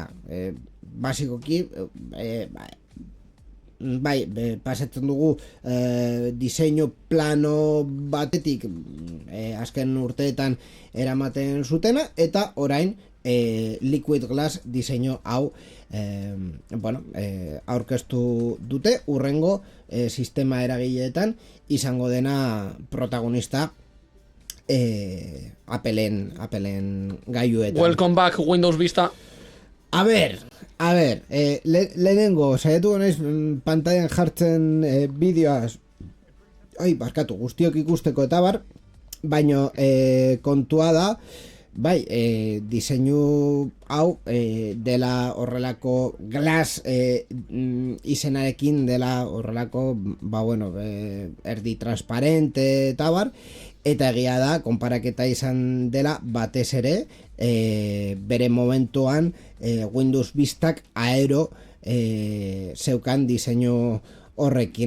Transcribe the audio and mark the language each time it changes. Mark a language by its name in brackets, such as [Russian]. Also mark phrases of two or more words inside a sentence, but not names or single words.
[Basque] Basikoki, pasatzen dugu diseinu plano batetik azken urteetan eramaten zutena, eta orain Liquid Glass diseinu hau aurkeztu dute urrengo sistema eragileetan izango dena protagonista Appleen gaiuetan. [English] Welcome back, Windows Vista. [Spanish] A ver, [Basque] lehenengo, saiatu naiz pantailan jartzen bideoaz, barkatu, guztiok ikusteko eta bar, baino kontua da, bai, diseinu hau dela horrelako Glass izenarekin dela horrelako, erdi transparente eta bar, eta egia da, konparaketa izan dela batez ere, bere momentuan Windows Vistak aero zeukan diseinu horrekin.